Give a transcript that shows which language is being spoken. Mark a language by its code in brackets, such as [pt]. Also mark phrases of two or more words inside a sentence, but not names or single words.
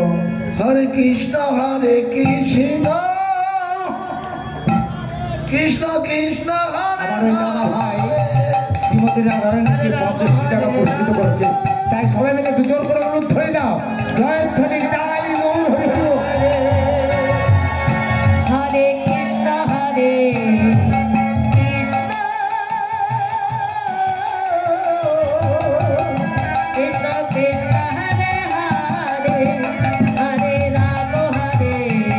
[sa] Hare Krishna Hare Krishna Krishna Krishna [bn] আমার ওই দাদা ভাই Hare শ্রীমতী রাধারানীকে 50 টাকা পুরস্কৃত করেছে, তাই সবাই মিলে দুজন করে অনুরোধ ধরে দাও। জয়ধ্বনি তাই গৌর হরি হরি। [sa] Hare Krishna Hare Krishna Krishna Krishna Hare Hare Hare Rama Hare